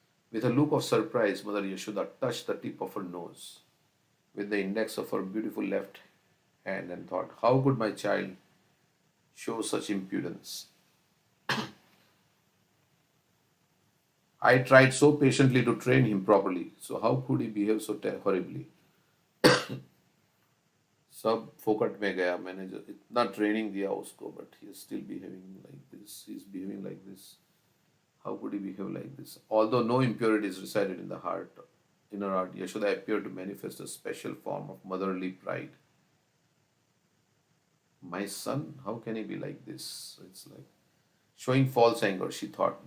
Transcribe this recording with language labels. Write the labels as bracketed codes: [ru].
[en] With a look of surprise, Mother Yashoda touched the tip of her nose with the index of her beautiful left hand and thought, "How could my child show such impudence? I tried so patiently to train him properly, so how could he behave so horribly? [hi] सब फोकट में गया मैंने जो इतना training दिया उसको [en] but he is still behaving like this. He is behaving like this. How could he behave like this?" Although no impurities resided in the heart, inner heart, Yashoda appeared to manifest a special form of motherly pride. My son, how can he be like this? It's like showing false anger, she thought.